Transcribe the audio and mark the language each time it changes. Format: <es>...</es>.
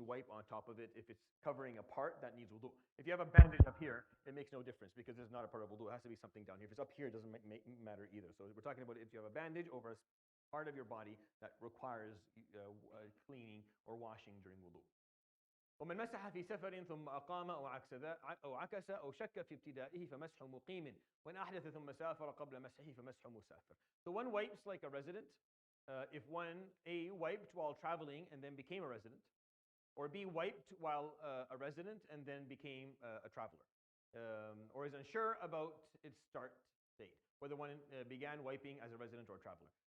<en>You wipe on top of it if it's covering a part that needs wudu. If you have a bandage up here, it makes no difference because it's not a part of wudu. It has to be something down here. If it's up here, it doesn't matter either. So we're talking about if you have a bandage over a part of your body that requires cleaning or washing during wudu.</en> <ar>ومن مسح في سفر ثم أقام أو عكس أو شك في ابتدائه فمسح مقيم وإن أحدث ثم سافر قبل مسحه فمسح مسافر.</ar> <en>So one wipes like a resident. If one A wiped while traveling and then became a resident, or B wiped while a resident and then became a traveler, or is unsure about its start date, whether one began wiping as a resident or traveler.</en>